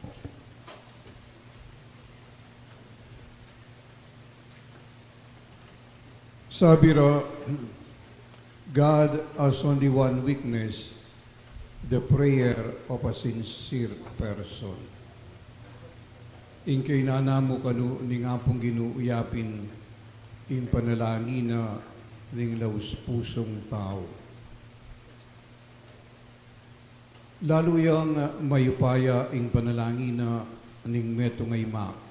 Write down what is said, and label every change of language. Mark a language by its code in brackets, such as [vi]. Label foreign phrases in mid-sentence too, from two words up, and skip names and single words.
[tl] Sabi raw, [en] God has only one weakness, the prayer of a sincere person. [pam] In kay nanamo kanu ni nga pong ginuuyapin in panalangin na ning laus pusong tao. Lalo yung mayupaya in panalangin na ning meto ngay ma.